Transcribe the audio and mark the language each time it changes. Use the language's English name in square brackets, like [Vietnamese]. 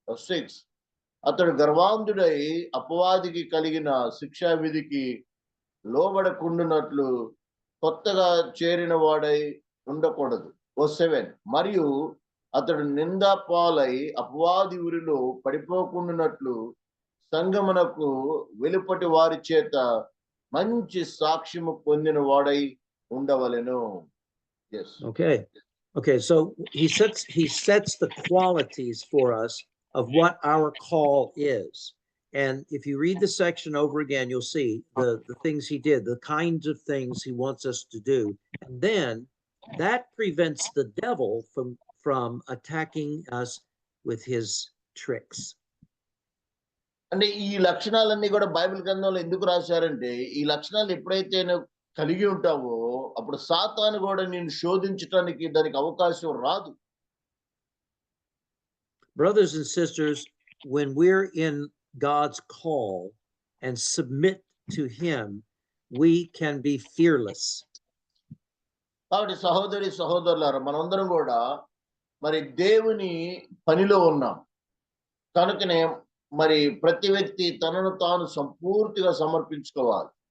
[Telugu] 6, అతడు గర్వాంధుడై అపవాదికి కలిగిన శిక్షా విధికి లోబడకుండునట్లు కొత్తగా చేరిన వాడై ఉండకూడదు. 7, మరియు అతడు నిందా పాలై అపవాది ఊరిలో పడిపోకుండానట్లు సంగమునకు వెలుపటి వారి చేత మంచి సాక్ష్యము పొందిన వాడై ఉండవలెను. [English] Yes. Okay, so he sets the qualities for us of what our call is. And if you read the section over again, you'll see the things he did, the kinds of things he wants us to do. And then that prevents the devil from attacking us with his tricks. [Telugu] అంటే ఈ లక్షణాలన్నీ కూడా Bible గ్రంథంలో ఎందుకు రాశారంటే, ఈ లక్షణాలు ఎప్పుడైతే నువ్వు కలిగి ఉంటావో అప్పుడు సాతాను కూడా నిన్ను శోధించడానికి దానికి అవకాశం రాదు. [English] Brothers and sisters, when we're in God's call and submit to him, we can be fearless. [Telugu] కాబట్టి సహోదరులారా, మనందరం కూడా మరి దేవుని పనిలో ఉన్నాం కనుకనే మరి ప్రతి వ్యక్తి తనను తాను సంపూర్తిగా సమర్పించుకోవాలి.